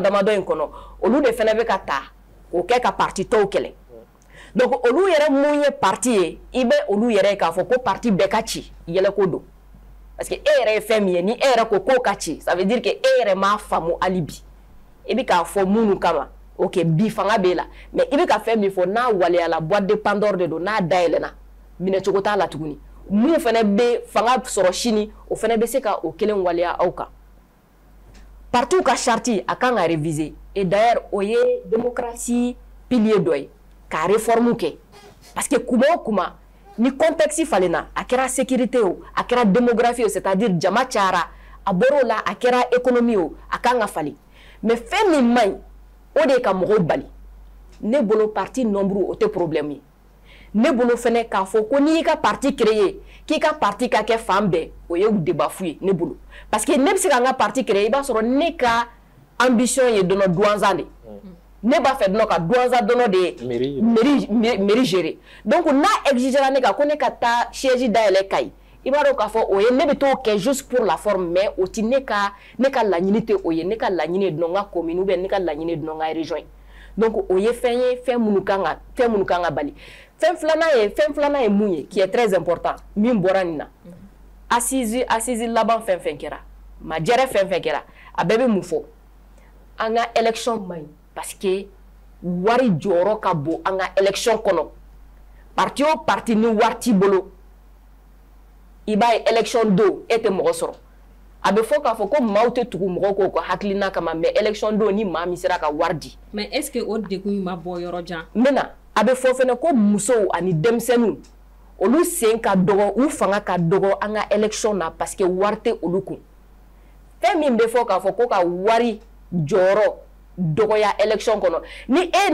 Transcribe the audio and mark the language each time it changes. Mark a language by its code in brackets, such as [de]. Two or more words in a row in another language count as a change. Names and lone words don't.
[bm] damadɔ in kɔnɔ olu de fɛnɛ bɛ ka ta k'o kɛ ka parti tɔw kɛlɛ donc olu yɛrɛ mun ye parti ye i bɛ olu yɛrɛ k'a fɔ ko parti bɛɛ ka ci yɛlɛko don [fr] parce que [bm] e yɛrɛ ye fɛn min ye ni e yɛrɛ ko k'o ka ci [fr] ça veut dire que [bm] e yɛrɛ m'a faamu hali bi i bɛ k'a fɔ minnu kama ok bi fanga b'e la mais i bɛ ka fɛn min fɔ n'a waleyala [fr] boîte de Pandore [bm] de don n'a dayɛlɛnna minɛcogo t'a la tuguni mun fɛnɛ bɛ fanga sɔrɔ sini o fɛnɛ bɛ se ka o kelen waleya aw kan partout ka charte a kan ka réviser [fr] et d'ailleurs [bm] o ye [fr] démocratie pilier [bm] dɔ ye ka réforme kɛ [fr] parce que [bm] kuma o kuma ni contexte falenna a kɛra sécurité o a kɛra démographie o c'est-à-dire jama cayara a bɔr'o la a kɛra économie o a kan ka falen mais fɛn min man ɲi o de ye ka mɔgɔw bali ne bolo [fr] parti nombre [bm] o tɛ problème ye ne bolo fɛnɛ k'a fɔ ko n'i y'i ka parti créer k'i ka parti ka kɛ fan bɛɛ o ye débat fu ye ne bolo [fr] parce que [bm] ne bɛ se ka n ka parti créer i b'a sɔrɔ ne ka ambition ye dɔnɔ douanzan de ne b'a fɛ dɔnɔ ka douanzan dɔnɔ [fr] de mairie gérer donc [bm] n'a exigera ne kan ko ne ka taa siège dayɛlɛ Kayi i b'a dɔn k'a fɔ o ye ne bɛ t'o kɛ [fr] juste pour la forme mais [bm] o ti ne ka laɲini tɛ o ye ne ka laɲini ye dɔnɔ n ka commune ou bien ne ka laɲini ye dɔnɔ n ka région ye donc o ye fɛn ye fɛn minnu kan ka bali fɛn filanan ye mun ye [fr] qui est très important [bm] min bɔra nin na assise laban fɛn fɛn kɛra majɛrɛ fɛn fɛn kɛra a bɛɛ bɛ mun fɔ an ka élection man ɲi [fr] parce que [bm] wari jɔyɔrɔ ka bon an ka élection kɔnɔ parti o parti ni wari t'i bolo i b'a ye élection don e tɛ mɔgɔ sɔrɔ a bɛ fɔ k'a fɔ ko maaw tɛ tugu mɔgɔw k'o ka hakilina kama mais élection don ni maa min sera ka wari di [fr] mais est-ce que [bm] o degun ma bɔ yɔrɔ jan n bɛna a bɛ fɔ fɛnɛ ko musow ani denmisɛnninw olu sen ka dɔgɔ u fanga ka dɔgɔ an ka élection na [fr] parce que [bm] wari tɛ olu kun fɛn min bɛ fɔ k'a fɔ ko ka wari jɔyɔrɔ dɔgɔya élection kɔnɔ ni e